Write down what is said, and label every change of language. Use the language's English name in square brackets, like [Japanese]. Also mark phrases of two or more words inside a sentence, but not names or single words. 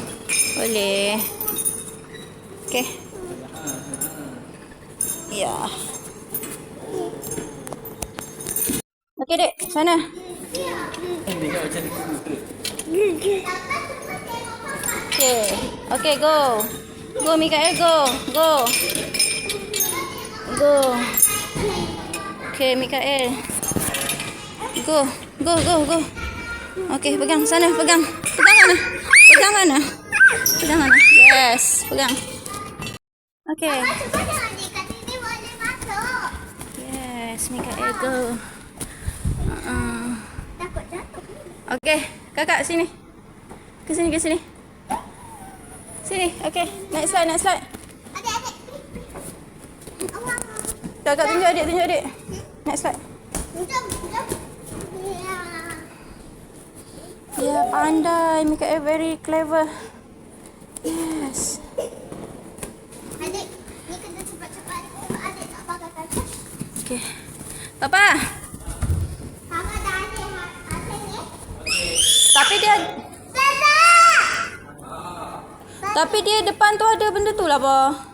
[Malay] Boleh. Okey. Ya. Okey, Dek. Sana. Tengok macam ni. Okey. Okey, [English] go. Go, Mikael, go. Go. Go. Okey, Mikael. Go. Go. [Malay] Okey, pegang sana, pegang. Pegang mana? Pegang mana? Pegang mana? Yes, pegang. Okey. Cuba jangan dekat sini boleh masuk. [English] Yes, Mikael, go. [Malay] Takut jatuh. Okey, kakak sini. Ke sini. Sini, okey. [English] Next slide. [Malay] Adik. Kakak tunjuk adik. [English] Next slide. [Malay] Jom. Ya. Ya, pandai. Mikael [English] very clever. [Malay] Yes. Adik, ni kena cepat-cepat. Adik tak pakai kaca. Okey. Papa. Sama dah adik ni. Tapi dia depan tu ada benda tu lah, Ba.